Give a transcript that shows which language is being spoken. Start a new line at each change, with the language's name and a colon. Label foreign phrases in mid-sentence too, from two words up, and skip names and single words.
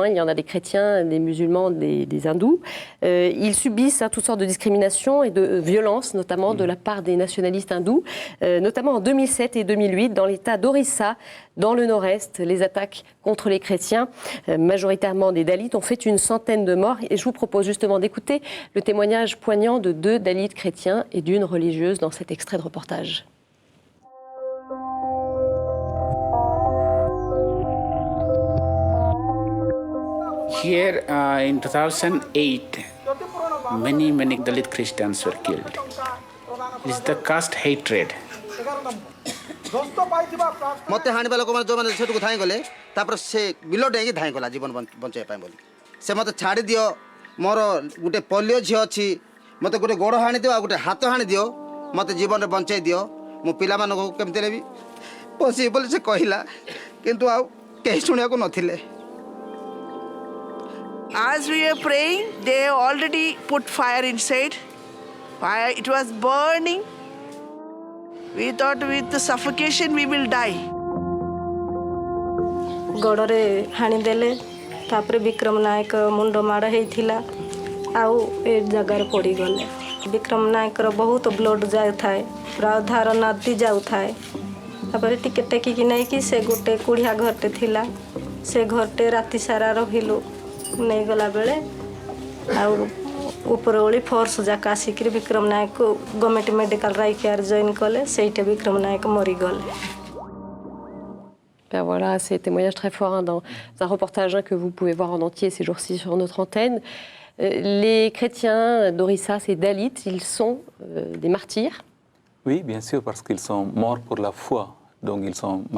French: Il y en a des chrétiens, des musulmans, des hindous. Ils subissent toutes sortes de discriminations et de violences, notamment de la part des nationalistes hindous, notamment en 2007 et 2008, dans l'état d'Orissa, dans le nord-est. Les attaques contre les chrétiens, majoritairement des Dalits, ont fait une centaine de morts. Et je vous propose justement d'écouter le témoignage poignant de 2 Dalits chrétiens et d'une religieuse dans cet extrait de reportage.
English: Here in 2008, many Dalit Christians were killed. It's the caste hatred.
Odia: ମୋତେ ହାଣିବା ଲୋକମାନେ ଯେଉଁମାନେ ସେଠୁକୁ ଧାଇଁ ଗଲେ ତାପରେ ସେ ବିଲ ଡେଇଁକି ଧାଇଁ ଗଲା ଜୀବନ ବଞ୍ଚାଇବା ପାଇଁ ବୋଲି ସେ ମୋତେ ଛାଡ଼ି ଦିଅ ମୋର ଗୋଟେ ପୋଲିଓ ଝିଅ ଅଛି ମୋତେ ଗୋଟେ ଗୋଡ଼ ହାଣି ଦିଅ ଆଉ ଗୋଟେ ହାତ ହାଣି ଦିଅ ମୋତେ ଜୀବନରେ ବଞ୍ଚାଇ ଦିଅ ମୁଁ ପିଲାମାନଙ୍କୁ କେମିତି ନେବି ବସିବି ବୋଲି ସେ କହିଲା କିନ୍ତୁ ଆଉ କେହି ଶୁଣିବାକୁ ନଥିଲେ
English: As we were praying, they already put fire inside. Fire, it was burning. We thought with the suffocation we will die.
Odia: ଗୋଡ଼ରେ ହାଣିଦେଲେ ତାପରେ ବିକ୍ରମ ନାୟକ ମୁଣ୍ଡ ମାଡ଼ ହେଇଥିଲା ଆଉ ଏ ଜାଗାରେ ପଡ଼ିଗଲେ ବିକ୍ରମ ନାୟକର ବହୁତ ବ୍ଲଡ୍ ଯାଉଥାଏ ପୁରା ଅଧାର ନଦୀ ଯାଉଥାଏ ତାପରେ ଟିକେ ଟେକିକି ନେଇକି ସେ ଗୋଟେ କୁଡ଼ିଆ ଘରଟେ ଥିଲା ସେ ଘରଟେ ରାତି ସାରା ରହିଲୁ ନେଇଗଲା ବେଳେ ଆଉ ଉପରଓଳି ଫୋର୍ସ ଯାକ ଆସିକିରି ବିକ୍ରମ ନାୟକକୁ
English: government medical
Odia: ରାଇକେୟାର ଜଏନ୍ କଲେ ସେଇଠି ବିକ୍ରମ ନାୟକ ମରିଗଲେ
French: Ben voilà, c'est des témoignages très forts dans un reportage que vous pouvez voir en entier ces jours-ci sur notre antenne. Les chrétiens d'Orissa, ces Dalits, ils sont des martyrs. Oui, bien sûr, parce qu'ils sont morts pour la foi. Donc ils sont martyrs.